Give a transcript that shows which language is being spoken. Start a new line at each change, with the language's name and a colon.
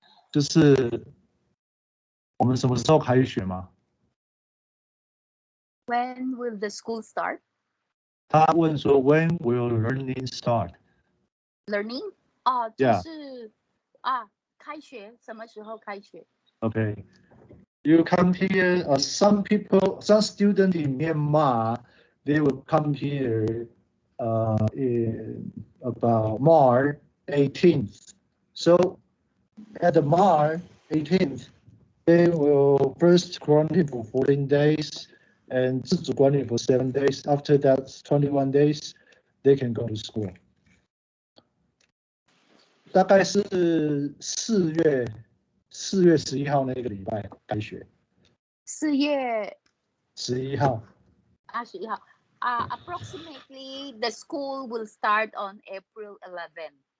Chinese: 就是我们什么时候开学吗？
English: When will the school start?
Chinese: 他问说
English: When will learning start? Learning?
Chinese: 就是开学，什么时候开学？
English: Okay, you come here. Some students in Myanmar, they will come here in about March 18th. So at the March 18th, they will first quarantine for 14 days and 自主管理 for 7 days. After that, 21 days, they can go to school.
Chinese: 大概是4月11号那个礼拜开学。 4月 11号。 11号。
English: Approximately, the school will start on April 11.